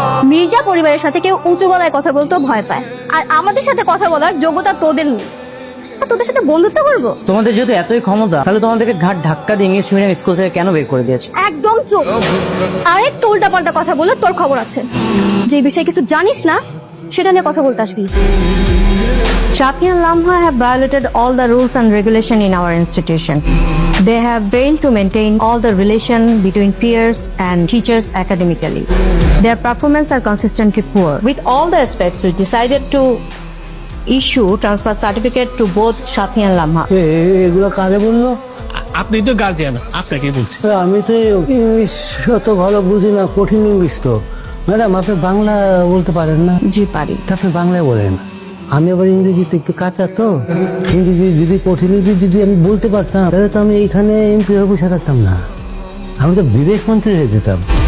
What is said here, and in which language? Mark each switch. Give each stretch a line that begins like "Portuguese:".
Bangla: মির্জা পরিবারের সাথে কেউ উঁচু গলায় কথা বলতেও ভয় পায়, আর আমাদের সাথে কথা বলার যোগ্যতা তোদের নেই। তোদের সাথে বন্ধুত্ব করবো? তোমাদের যেহেতু এতই ক্ষমতা, তাহলে তোমাদেরকে ঘাট ধাক্কা দিয়ে ইংলিশ মিডিয়াম স্কুল থেকে কেন বের করে দিয়েছে? একদম চুপ। আরেক উল্টা পাল্টা কথা বলে তোর খবর আছে। যে বিষয়ে কিছু জানিস না সেটা নিয়ে কথা বলতে আসবি।
English: Shafi and Lamha have violated all the rules and regulation in our institution. They have failed to maintain all the relation between peers and teachers academically. Their performance are consistently poor. With all the aspects, we decided to issue transfer certificate to both Shafi and Lamha.
Bangla: এগুলো কারে বললো? আপনি তো guardian, আপনাকে বলছি। আমি তো English অত ভালো বুঝি না, কঠিন ইংলিশ তো। ম্যাডাম, আপনি বাংলা বলতে পারেন না? জি পারি। আপনি বাংলায় বলেন। আমি আবার ইংরেজিতে একটু কাঁচা তো। ইংরেজি যদি কঠিন ইংরেজি যদি আমি বলতে পারতাম, তাহলে তো আমি এইখানে এমপি হয়ে বসে থাকতাম না, আমি তো বিদেশ মন্ত্রী হয়ে যেতাম।